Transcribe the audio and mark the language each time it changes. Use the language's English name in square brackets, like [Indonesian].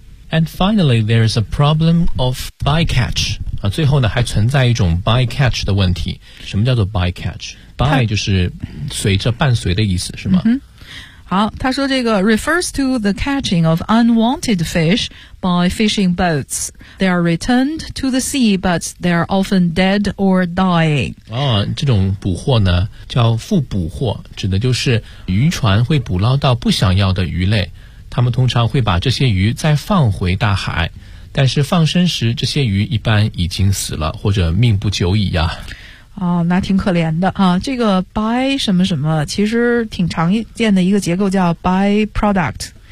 [English] And finally, there is a problem of bycatch. [Chinese] 最后呢还存在一种 bycatch 的问题。什么叫做 bycatch? By 就是随着伴随的意思是吗、好他说这个 [English] refers to the catching of unwanted fish by fishing boats. They are returned to the sea, but they are often dead or dying. [Chinese] 这种捕获呢叫复捕获指的就是渔船会捕捞到不想要的鱼类。他们通常会把这些鱼再放回大海但是放生时这些鱼一般已经死了或者命不久矣呀、那挺可怜的这个 by 什么什么其实挺常见的一个结构叫 by product